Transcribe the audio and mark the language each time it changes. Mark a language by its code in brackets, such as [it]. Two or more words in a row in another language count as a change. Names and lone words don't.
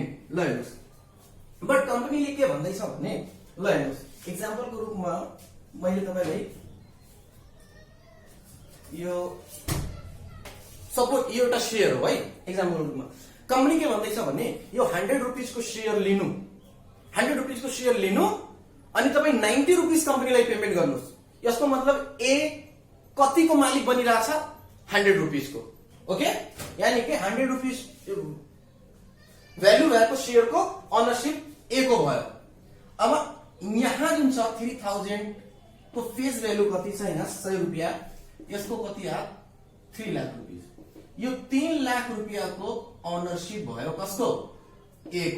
[ne] ल हेर्नुस्, बट कम्पनीले के भन्दैछ भने, ल हेर्नुस्, एक्जाम्पलको रूपमा मैले तपाईलाई यो सपोज यो एउटा शेयर हो है, एक्जाम्पलको रूपमा कम्पनी के भन्दैछ भने यो 100 रुपीज को शेयर लिनु, 100 रुपीज को शेयर लिनु, अनि तपाई 90 रुपीज कम्पनीलाई पेमेन्ट गर्नुस्। यसको मतलब ए कतिको मालिक बनिरहेछ, 100 रुपीज को। ओके, [hi] यानी कि [ne] 100 रुपीज भ्यालु भएको शेयर को ओनरशिप ए को भयो। अब यहाँ जुन छ 3000 को [en] face value [ne] कति छ, यहाँ 100 रुपैयाँ, यसको कति आयो, 3 लाख रुपीज। यो 3 लाख रुपैयाँ को ओनरशिप भयो कसको, ए को।